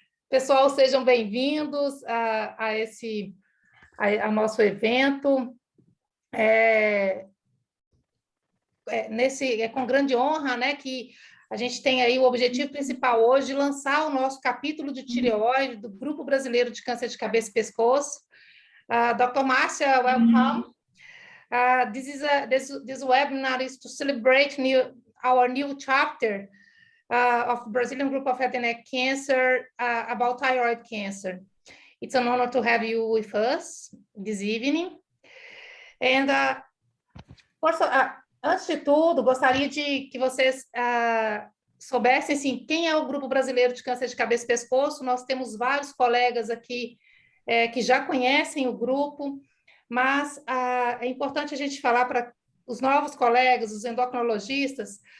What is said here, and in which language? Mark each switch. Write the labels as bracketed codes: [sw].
[pt] Pessoal, sejam bem-vindos a nosso evento. É com grande honra, né, que a gente tem aí o objetivo principal hoje de lançar o nosso capítulo de tireoide do Grupo Brasileiro de Câncer de Cabeça e Pescoço. [en] Dr. Márcia, welcome. This webinar is to celebrate our new chapter of Brazilian Group of Head and Neck Cancer about thyroid cancer. It's an honor to have you with us this evening. And [pt] Antes de tudo, gostaria de que vocês soubessem assim, quem é o Grupo Brasileiro de Câncer de Cabeça e Pescoço. Nós temos vários colegas aqui que já conhecem o grupo, mas é importante a gente falar para os novos colegas, os endocrinologistas.